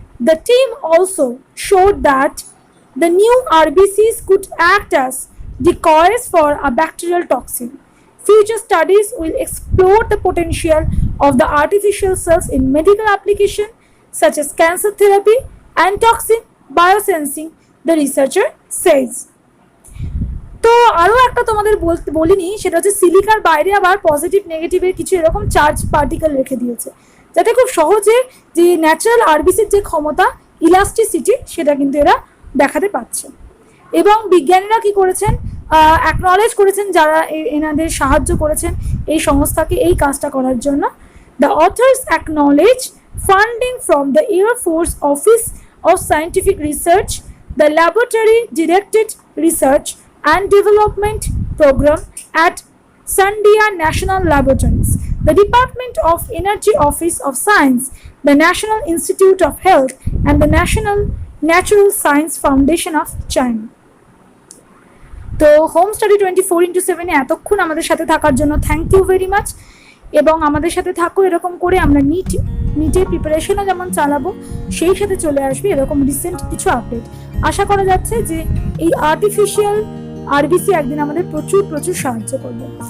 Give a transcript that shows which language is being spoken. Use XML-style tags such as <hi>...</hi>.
<en>The team also showed that the new RBCs could act as decoys for a bacterial toxin. Future studies will explore the potential of the artificial cells in medical application such as cancer therapy and toxin biosensing, the researcher says.</en> <bn>তো আরও একটা তোমাদের বলিনি, সেটা হচ্ছে সিলিকার বাইরে আবার positive নেগেটিভের কিছু এরকম চার্জ পার্টিকেল রেখে দিয়েছে, যাতে খুব সহজে যে ন্যাচারাল আরবিসির যে ক্ষমতা, ইলাস্টিসিটি, সেটা কিন্তু এরা দেখাতে পাচ্ছে। এবং বিজ্ঞানীরা কি করেছেন, অ্যাকনলেজ করেছেন যারা এনাদের সাহায্য করেছেন এই সংস্থাকে এই কাজটা করার জন্য।</bn> <en>The authors acknowledge funding from the Air Force Office of Scientific Research, the Laboratory Directed Research and Development Program at Sandia National Laboratories, the Department of Energy Office of Science, the National Institute of Health, and the National Natural Science Foundation of China.</en> <bn>তো home study 24/7 এতক্ষণ আমাদের সাথে থাকার জন্য thank you very much. এবং আমাদের সাথে থাকো, এরকম করে আমরা নিটের প্রিপারেশনও যেমন চালাবো, সেই সাথে চলে আসবে এরকম রিসেন্ট কিছু আপডেট। আশা করা যাচ্ছে যে এই আর্টিফিশিয়াল আরবিসি একদিন আমাদের প্রচুর প্রচুর সাহায্য করবে।</bn>